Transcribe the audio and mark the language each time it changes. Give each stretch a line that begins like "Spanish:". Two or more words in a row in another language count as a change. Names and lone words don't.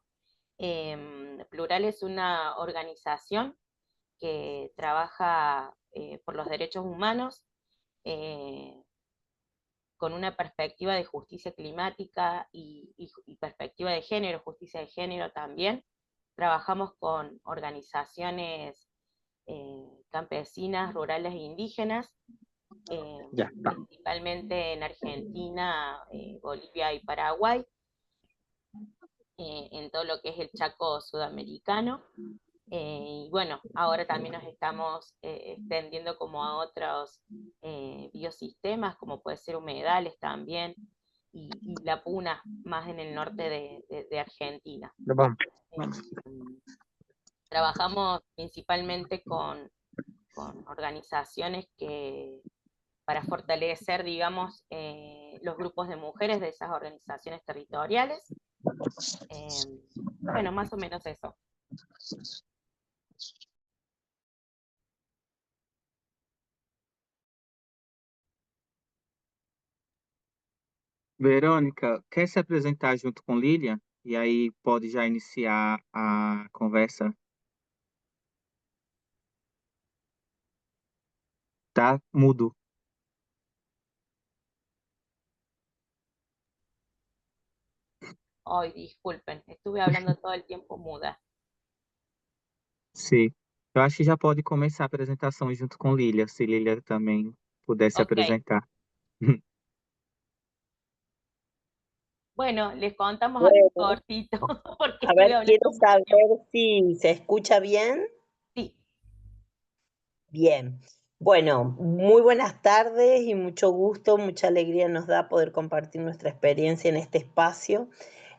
Spanish: Plural es una organización que trabaja por los derechos humanos eh, con una perspectiva de justicia climática y perspectiva de género, justicia de género también. Trabajamos con organizaciones campesinas, rurales e indígenas,
Portuguese: Já.
Spanish: principalmente en Argentina, Bolivia y Paraguay, en todo lo que es el Chaco sudamericano. Y bueno, ahora también nos estamos extendiendo como a otros biosistemas, como puede ser humedales también, y la puna más en el norte de Argentina.
Portuguese: Tá bom.
Spanish: Trabajamos principalmente con organizaciones para fortalecer, digamos, los grupos de mujeres de esas organizaciones territoriales. Bueno, más o menos eso.
Portuguese: Verônica, quer se apresentar junto com Lilian? E aí pode já iniciar a conversa, tá? Mudo.
Spanish: Ay, disculpen, estuve hablando todo el tiempo muda.
Portuguese: Sim. Eu acho que já pode começar a apresentação junto com Lilian, se Lilian também pudesse Ok, apresentar.
Spanish: bueno, les contamos así bueno, cortito, porque a estuve ver, hablando quiero mucho saber tiempo. si se escucha bien. Sí, Bien. Bueno, muy buenas tardes y mucho gusto, mucha alegría nos da poder compartir nuestra experiencia en este espacio.